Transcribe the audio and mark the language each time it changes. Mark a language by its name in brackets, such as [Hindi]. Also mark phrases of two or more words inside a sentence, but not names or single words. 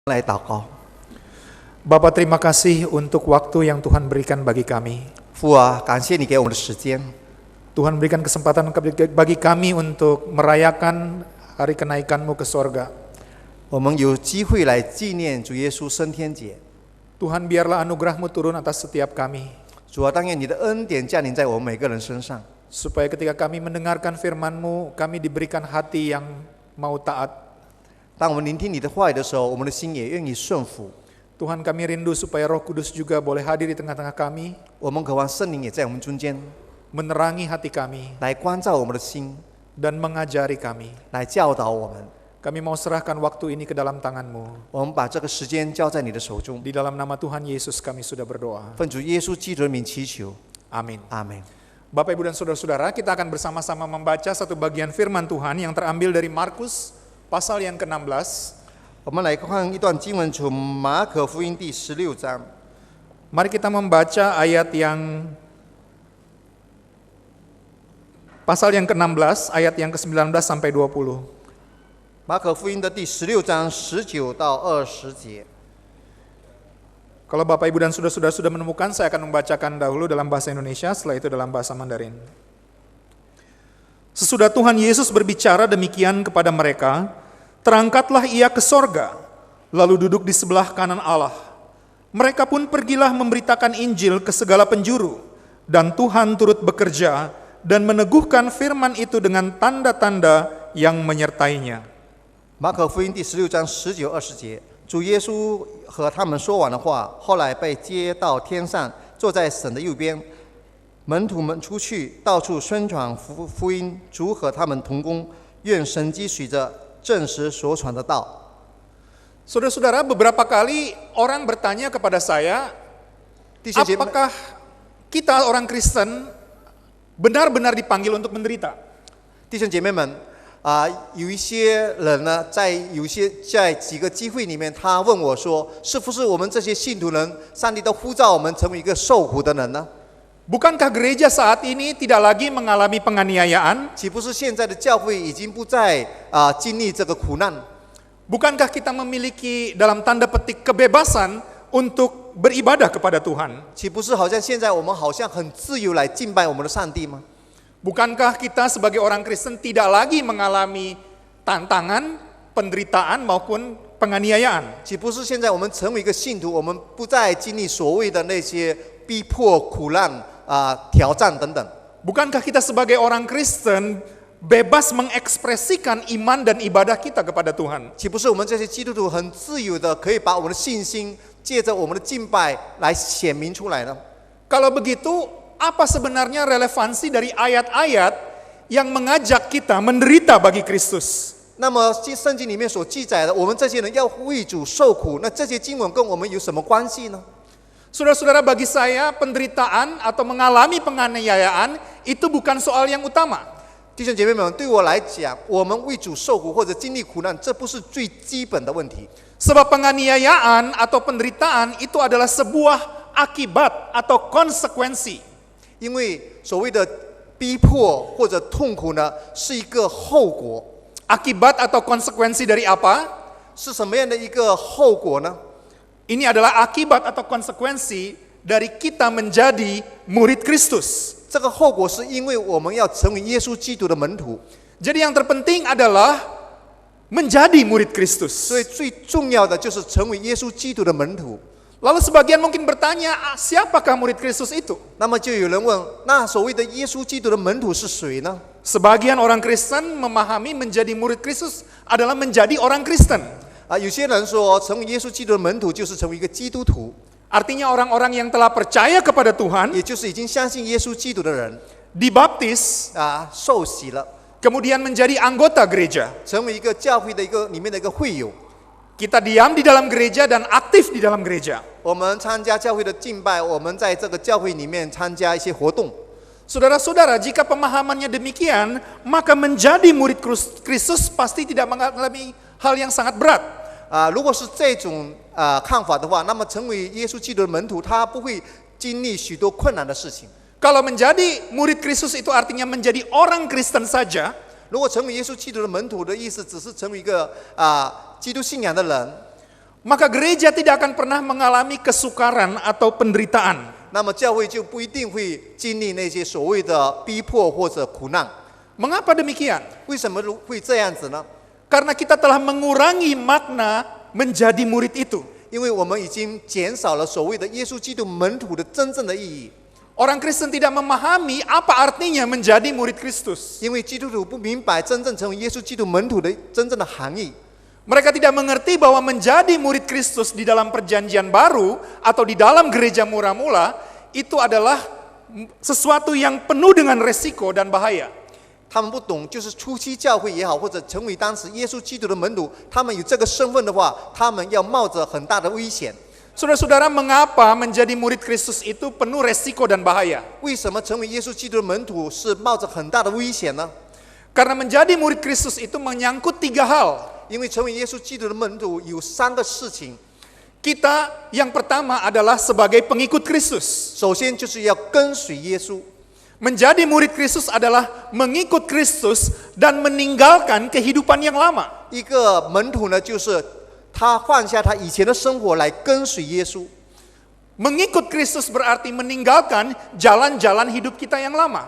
[Chinese] 来祷告。 [Indonesian] Bapa, terima kasih untuk waktu yang Tuhan berikan bagi kami. [Chinese] 父啊，感谢你给我们的时间， [Indonesian] Tuhan berikan kesempatan bagi kami untuk merayakan hari kenaikan-Mu ke sorga. [Chinese] 我们有机会来纪念主耶稣升天节。 [Indonesian] Tuhan, biarlah anugerah-Mu turun atas setiap kami, [Chinese] 主啊，但愿你的恩典降临在我们每个人身上， [Indonesian] supaya ketika kami mendengarkan firman-Mu, kami diberikan hati yang mau taat. [Chinese] 当我们聆听你的话语的时候，我们的心也愿意顺服。 [Indonesian] Tuhan, kami rindu supaya Roh Kudus juga boleh hadir di tengah-tengah kami, [Chinese] 我们渴望圣灵也在我们中间， [Indonesian] menerangi hati kami, [Chinese] 来关照我们的心， [Indonesian] dan mengajari kami. [Chinese] 来教导我们。 [Indonesian] Kami mau serahkan waktu ini ke dalam tangan-Mu. [Chinese] 我们把这个时间交在你的手中， [Indonesian] Di dalam nama Tuhan Yesus kami sudah berdoa. [Chinese] 奉主耶稣基督的名祈求， [Indonesian] Amin. [Chinese] 阿门。 [Indonesian] Bapak, Ibu, dan Saudara-saudara, kita akan bersama-sama membaca satu bagian firman Tuhan yang terambil dari Markus pasal yang ke-16. [Chinese] 我们来看一段经文，从马可福音第16章。 [Indonesian] Mari kita membaca ayat yang pasal yang ke-16, ayat yang ke-19 sampai 20. [Chinese] 马可福音的第16章19到20节。 [Indonesian] Kalau Bapak, Ibu, dan Saudara-saudara sudah menemukan, saya akan membacakan dahulu dalam bahasa Indonesia, setelah itu dalam bahasa Mandarin. Sesudah Tuhan Yesus berbicara demikian kepada mereka, terangkatlah ia ke sorga, lalu duduk di sebelah kanan Allah. Mereka pun pergilah memberitakan Injil ke segala penjuru, dan Tuhan turut bekerja dan meneguhkan firman itu dengan tanda-tanda yang menyertainya. [Chinese] 马可福音第16章19、20节，主耶稣和他们说完的话，后来被接到天上，坐在神的右边。门徒们出去，到处宣传福音，主和他们同工，愿神迹随着证实所传的道。 [Indonesian] Saudara-saudara, beberapa kali orang bertanya kepada saya, [Chinese] 弟兄姐妹， [Indonesian] apakah kita orang Kristen benar-benar dipanggil untuk menderita? [Chinese] 弟兄姐妹们，有一些人呢，在几个机会里面，他问我说，是不是我们这些信徒人，上帝都呼召我们成为一个受苦的人呢？ [Indonesian] Bukankah gereja saat ini tidak lagi mengalami penganiayaan? [Chinese] 岂不是现在的教会已经不再经历这个苦难？ [Indonesian] Bukankah kita memiliki dalam tanda petik kebebasan untuk beribadah kepada Tuhan? [Chinese] 岂不是好像现在我们好像很自由来敬拜我们的上帝吗？ [Indonesian] Bukankah kita sebagai orang Kristen tidak lagi mengalami tantangan, penderitaan maupun penganiayaan? [Chinese] 岂不是现在我们成为一个信徒，我们不再经历所谓的那些逼迫、苦难、挑战等等？ [Indonesian] Bukankah kita sebagai orang Kristen bebas mengekspresikan iman dan ibadah kita kepada Tuhan? [Chinese] 岂不是我们这些基督徒很自由的，可以把我们的信心借着我们的敬拜来显明出来呢？ [Indonesian] Kalau begitu, apa sebenarnya relevansi dari ayat-ayat yang mengajak kita menderita bagi Kristus? [Chinese] 那么圣经里面所记载的，我们这些人要为主受苦，那这些经文跟我们有什么关系呢？ [Indonesian] Saudara-saudara, bagi saya penderitaan atau mengalami penganiayaan itu bukan soal yang utama. [Chinese] 弟兄姐妹们，对我来讲，我们为主受苦或者经历苦难，这不是最基本的问题。 [Indonesian] Sebab penganiayaan atau penderitaan itu adalah sebuah akibat atau konsekuensi. [Chinese] 因为所谓的逼迫或者痛苦呢，是一个后果。 [Indonesian] Akibat atau konsekuensi dari apa? [Chinese] 是什么样的一个后果呢？ [Indonesian] Ini adalah akibat atau konsekuensi dari kita menjadi murid Kristus. [Chinese] 这个后果是因为我们要成为耶稣基督的门徒， [Indonesian] Jadi yang terpenting adalah menjadi murid Kristus. [Chinese] 所以最重要的就是成为耶稣基督的门徒。 [Indonesian] Lalu sebagian mungkin bertanya, siapakah murid Kristus itu? [Chinese] 那么就有人问，那所谓的耶稣基督的门徒是谁呢？ [Indonesian] Sebagian orang Kristen memahami menjadi murid Kristus adalah menjadi orang Kristen. [Chinese] 有些人说，成为耶稣基督的门徒就是成为一个基督徒， [Indonesian] Artinya orang-orang yang telah percaya kepada Tuhan, [Chinese] 也就是已经相信耶稣基督的人 [Indonesian] dibaptis, [Chinese] 受洗了， [Indonesian] kemudian menjadi anggota gereja. [Chinese] 成为一个教会的里面的一个会友。 [Indonesian] Kita diam di dalam gereja dan aktif di dalam gereja. [Chinese] 我们参加教会的敬拜，我们在这个教会里面参加一些活动。 [Indonesian] Saudara-saudara, jika pemahamannya demikian, maka menjadi murid Kristus pasti tidak mengalami hal yang sangat berat. [Chinese] 如果是这种看法的话，那么成为耶稣基督的门徒，他不会经历许多困难的事情。 [Indonesian] Kalau menjadi murid Kristus itu artinya menjadi orang Kristen saja, [Chinese] 如果成为耶稣基督的门徒的意思，只是成为一个基督信仰的人， [Indonesian] maka gereja tidak akan pernah mengalami kesukaran atau penderitaan. [Chinese] 那么教会就不一定会经历那些所谓的逼迫或者苦难。 [Indonesian] Mengapa demikian? [Chinese] 为什么会这样子呢？ [Indonesian] Karena kita telah mengurangi makna menjadi murid itu. [Chinese] 因为我们已经减少了所谓的耶稣基督门徒的真正的意义。 [Indonesian] Orang Kristen tidak memahami apa artinya menjadi murid Kristus. [Chinese] 因为基督徒不明白真正成为耶稣基督门徒的真正的含义。 [Indonesian] Mereka tidak mengerti bahwa menjadi murid Kristus di dalam perjanjian baru atau di dalam gereja mula-mula itu adalah sesuatu yang penuh dengan resiko dan bahaya. [Chinese] 他们不懂，就是初期教会也好，或者成为当时耶稣基督的门徒，他们有这个身份的话，他们要冒着很大的危险。 [Indonesian] Saudara-saudara, mengapa menjadi murid Kristus itu penuh resiko dan bahaya? [Chinese] 为什么成为耶稣基督的门徒是冒着很大的危险呢？ [Indonesian] Karena menjadi murid Kristus itu menyangkut 3 hal. [Chinese] 因为成为耶稣基督的门徒有3个事情。 [Indonesian] Kita yang pertama adalah sebagai pengikut Kristus. [Chinese] 首先就是要跟随耶稣。 [Indonesian] Menjadi murid Kristus adalah mengikut Kristus dan meninggalkan kehidupan yang lama. [Chinese] 一个门徒呢，就是他放下他以前的生活来跟随耶稣。 [Indonesian] Mengikut Kristus berarti meninggalkan jalan-jalan hidup kita yang lama.